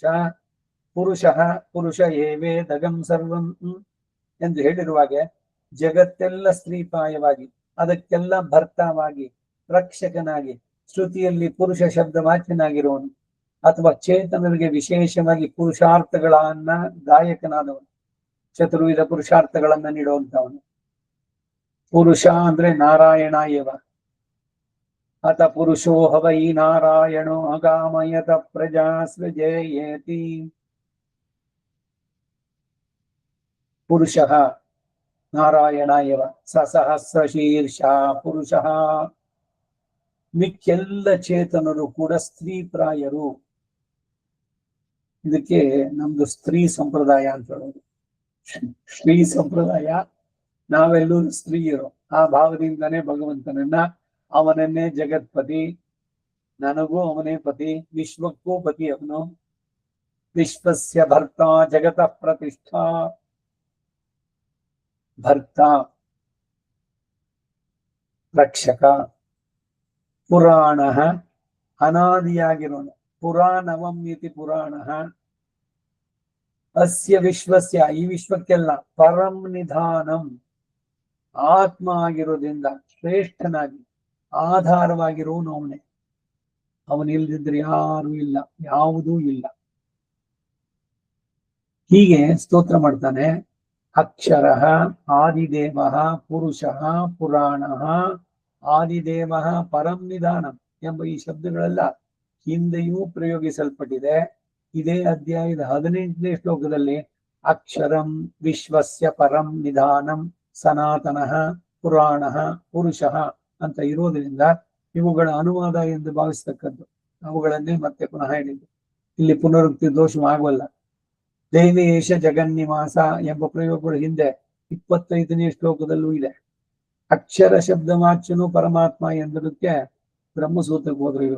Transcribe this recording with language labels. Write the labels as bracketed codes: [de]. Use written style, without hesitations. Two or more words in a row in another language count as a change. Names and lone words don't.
[sa] ಪುರುಷ ಏವೇ ದಗಂ ಸರ್ವಂ [kn] ಎಂದು ಹೇಳಿರುವಾಗೆ, ಜಗತ್ತೆಲ್ಲ ಸ್ತ್ರೀಪಾಯವಾಗಿ, ಅದಕ್ಕೆಲ್ಲ ಭರ್ತಾವಾಗಿ, ರಕ್ಷಕನಾಗಿ, ಶ್ರುತಿಯಲ್ಲಿ ಪುರುಷ ಶಬ್ದ ವಾಚ್ಯನಾಗಿರುವನು, ಅಥವಾ ಚೇತನರಿಗೆ ವಿಶೇಷವಾಗಿ ಪುರುಷಾರ್ಥಗಳನ್ನ ದಾಯಕನಾದವನು, ಚತುರ್ವಿಧ ಪುರುಷಾರ್ಥಗಳನ್ನ ನೀಡುವಂತವನು. ಪುರುಷ ಅಂದ್ರೆ ನಾರಾಯಣ ಏವ. [sa] ಅತ ಪುರುಷೋ ಹವೈ ನಾರಾಯಣೋ ಅಗಾಮಯತ ಪ್ರಜಾ ಸೃಜೇಯೇತಿ. ಪುರುಷ ನಾರಾಯಣ ಏವ ಸಹಸ್ರ ಶೀರ್ಷ ಪುರುಷ. [kn] ಮಿಕ್ಕೆಲ್ಲ ಚೇತನರು ಕೂಡ ಸ್ತ್ರೀ ಪ್ರಾಯರು. ಇದಕ್ಕೆ ನಮ್ದು ಸ್ತ್ರೀ ಸಂಪ್ರದಾಯ ಅಂತ ಹೇಳೋದು. ಶ್ರೀ ಸಂಪ್ರದಾಯ, ನಾವೆಲ್ಲರೂ ಸ್ತ್ರೀಯರು. ಆ ಭಾವದಿಂದನೇ ಭಗವಂತನನ್ನ, ಅವನನ್ನೇ ಜಗತ್ಪತಿ, ನನಗೂ ಅವನೇ ಪತಿ, ವಿಶ್ವಕ್ಕೂ ಪತಿ ಅವನು. [sa] ವಿಶ್ವಸ್ಯ ಭರ್ತ ಜಗತ ಪ್ರತಿಷ್ಠಾ. [kn] ಭರ್ತ, ರಕ್ಷಕ. ಪುರಾಣ, ಅನಾದಿಯಾಗಿರೋನು. [sa] ಪುರಾಣವಂ ಇತಿ ಪುರಾಣ. ಅಸ್ಯ ವಿಶ್ವಸ್ಯ, [kn] ಈ ವಿಶ್ವಕ್ಕೆಲ್ಲ [sa] ಪರಂ ನಿಧಾನಂ, [kn] ಆತ್ಮ ಆಗಿರೋದ್ರಿಂದ ಶ್ರೇಷ್ಠನಾಗಿ ಆಧಾರವಾಗಿರೋನು ಅವನೇ. ಅವನಿಲ್ದಿದ್ರೆ ಯಾರೂ ಇಲ್ಲ, ಯಾವುದೂ ಇಲ್ಲ. ಹೀಗೆ ಸ್ತೋತ್ರ ಮಾಡ್ತಾನೆ. [sa] ಅಕ್ಷರ ಆದಿದೇವ ಪುರುಷ ಪುರಾಣ ಆದಿದೇವ ಪರಂ ನಿಧಾನಂ [kn] ಎಂಬ ಈ ಶಬ್ದಗಳೆಲ್ಲ ಹಿಂದೆಯೂ ಪ್ರಯೋಗಿಸಲ್ಪಟ್ಟಿದೆ. ಇದೇ ಅಧ್ಯಾಯದ 18ನೇ ಶ್ಲೋಕದಲ್ಲಿ [sa] ಅಕ್ಷರಂ ವಿಶ್ವಸ್ಯ ಪರಂ ನಿಧಾನಂ ಸನಾತನಃ ಪುರಾಣಃ ಪುರುಷಃ [kn] ಅಂತ ಇರೋದ್ರಿಂದ ಇವುಗಳ ಅನುವಾದ ಎಂದು ಭಾವಿಸ್ತಕ್ಕದ್ದು. ಅವುಗಳನ್ನೇ ಮತ್ತೆ ಪುನಃ ಹೇಳಿದ್ದು. ಇಲ್ಲಿ ಪುನರುಕ್ತಿ ದೋಷವಾಗಲ್ಲ. ದೇವೇಶ ಜಗನ್ನಿವಾಸ ಎಂಬ ಪ್ರಯೋಗಗಳು ಹಿಂದೆ 25ನೇ ಶ್ಲೋಕದಲ್ಲೂ ಇದೆ. ಅಕ್ಷರ ಶಬ್ದವಾಚ್ಯನು ಪರಮಾತ್ಮ ಎಂಬುದಕ್ಕೆ ಬ್ರಹ್ಮಸೂತ್ರಕ್ಕೆ ಹೋದ್ರು ಇವರು.